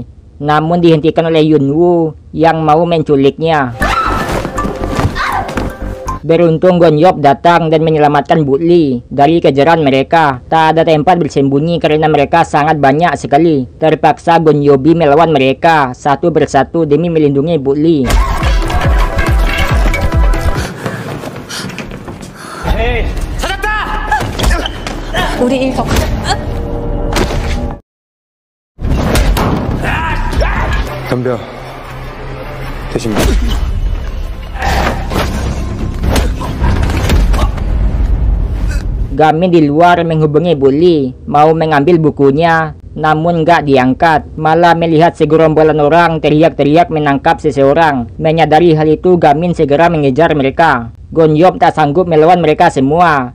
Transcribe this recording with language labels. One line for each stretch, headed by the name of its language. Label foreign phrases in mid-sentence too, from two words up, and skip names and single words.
Indonesian: Namun dihentikan oleh Yunwoo yang mau menculiknya. Beruntung Gonyop datang dan menyelamatkan Bu Li dari kejaran mereka. Tak ada tempat bersembunyi karena mereka sangat banyak sekali. Terpaksa Gonyobi melawan mereka satu persatu demi melindungi Bu Li.
Korean: 우리 일 더. 덤벼. 대신
Indonesian: Gamin di luar menghubungi Bu Li, mau mengambil bukunya, namun gak diangkat. Malah melihat segerombolan orang teriak-teriak menangkap seseorang. Menyadari hal itu, Gamin segera mengejar mereka. Gonyop tak sanggup melawan mereka semua.